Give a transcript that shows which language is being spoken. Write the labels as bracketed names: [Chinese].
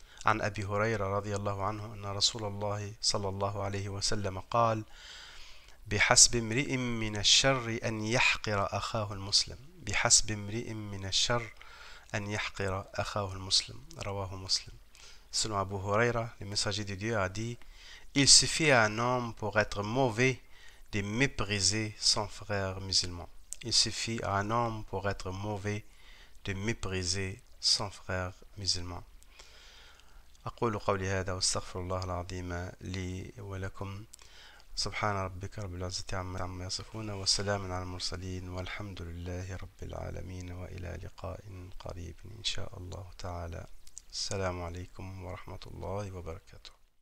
[Arabic] عن أبي هريرة رضي الله عنه أن رسول الله صلى الله عليه وسلم قال بحسب امرئ من الشر أن يحقر أخاه المسلم بحسب امرئ من الشر أن يحقر أخاه المسلم رواه مسلم. [French] Selon Abu Huraira, le messager de Dieu a dit: il suffit à un homme pour être mauvais de mépriser son frère musulman. Il suffit à un homme pour être mauvais de mépriser son frère musulman. [Arabic] أقول قولي هذا واستغفر الله العظيم لي ولكم. سبحان ربك رب العزة عما يصفون وسلام على المرسلين والحمد لله رب العالمين وإلى لقاء قريب إن شاء الله تعالى. السلام عليكم ورحمة الله وبركاته.